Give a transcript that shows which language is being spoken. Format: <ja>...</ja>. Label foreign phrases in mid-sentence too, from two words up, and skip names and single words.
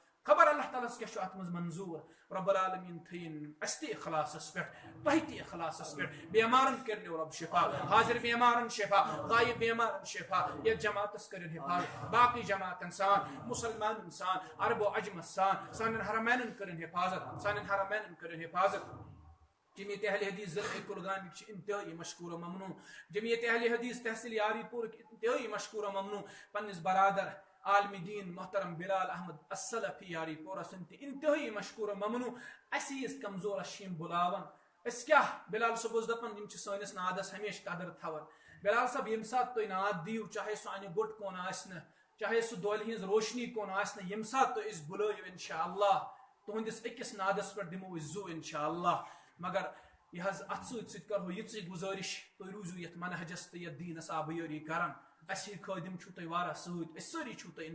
<ks>خبر اللہ تعالیٰ کیا چھُ اتھ منٛز منظور</ks> <ar>رب العالمین</ar> <ks>تھٲیِن اَسہِ تہِ اخلاصس پٮ۪ٹھ تۄہہِ تہِ اخلاصس پٮ۪ٹھ بیمارن کٔرنو رب شفا حاضر بیمارن شفا غایب بیمارن شفا یتھ جماعتس کٔرِن حفاظت باقی جماعتن سان مسلمانن سان عرب و عجمس سان سانٮ۪ن حرمینن کٔرِن حفاظت سانٮ۪ن حرمینن کٔرِن حفاظت جمعیت اہل حدیث ضلع کُلگامٕکۍ چھِ انتہٲئی مشکور و ممنوع جمعیت اہل حدیث تحصیل یاری پورٕکۍ انتہٲئی مشکور و ممنوع پننس برادر عالم دین محترم بلال احمد السلفی یاری پورہ سن تہ انتہائی مشکور و ممنوع اس کمزور شیم بلاون اس کیا بلال صاحب اوس دپان یم چھ سٲنِس نادس ہمیشہ قدر تھاون بلال صاحب یم سات تُہۍ ناد دیو چاہے سُہ انہِ گوٚٹ کُن آسنہٕ چاہے سُہ دۄلہِ ہٕنٛز روشنی کُن آسنہٕ یم سات تُہۍ أسۍ بُلٲیِو انشاءاللہ تُہنٛدِس أکِس نادس پٮ۪ٹھ دِمو أسۍ زو انشاءاللہ مگر یہ حظ اتھ سۭتۍ کرو یِژٕے گُزٲرِش تُہۍ روٗزِو یتھ منہجس تہٕ یتھ دیٖنس آبیٲری کران اسی خٲدم چھو تُہۍ واریاہ سۭتۍ أسۍ سٲری چھو تُہۍ</ks>